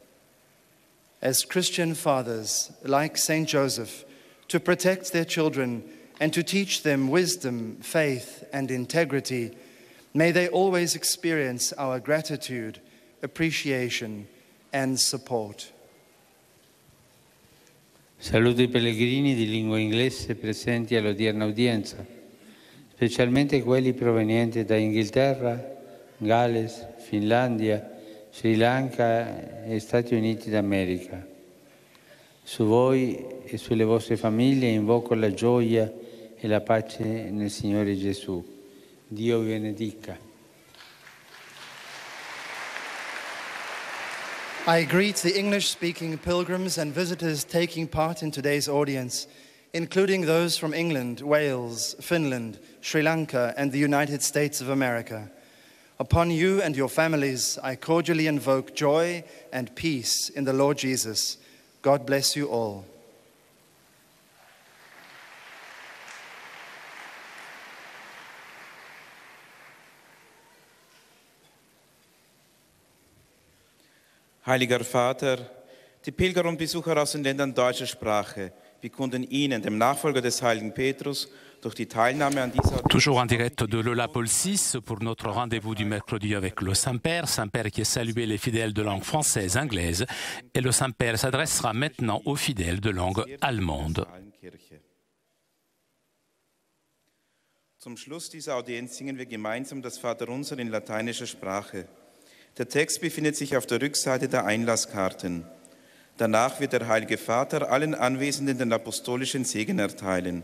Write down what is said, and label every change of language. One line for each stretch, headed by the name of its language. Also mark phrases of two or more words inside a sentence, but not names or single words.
English: As Christian fathers, like Saint Joseph, to protect their children and to teach them wisdom, faith, and integrity, may they always experience our gratitude, appreciation, and support.
Italian: Saluto I pellegrini di lingua inglese presenti all'odierna udienza, specialmente quelli provenienti da Inghilterra, Galles, Finlandia, Sri Lanka e Stati Uniti d'America. Su voi e sulle vostre famiglie invoco la gioia e la pace nel Signore Gesù. Dio vi benedica.
English: I greet the English-speaking pilgrims and visitors taking part in today's audience, including those from England, Wales, Finland, Sri Lanka, and the United States of America. Upon you and your families, I cordially invoke joy and peace in the Lord Jesus. God bless you all.
German: Heiliger Vater, die Pilger und Besucher aus den Ländern deutscher Sprache bekunden Ihnen, dem Nachfolger des heiligen Petrus, durch die Teilnahme an dieser...
French: Toujours en direct de l'Eula Paul VI pour notre rendez-vous du mercredi avec le Saint-Père qui a salué les fidèles de langue française, anglaise, et le Saint-Père s'adressera maintenant aux fidèles de langue allemande.
German: Zum Schluss dieser Audienz singen wir gemeinsam das Vaterunser in lateinischer Sprache. Der Text befindet sich auf der Rückseite der Einlasskarten. Danach wird der Heilige Vater allen Anwesenden den apostolischen Segen erteilen.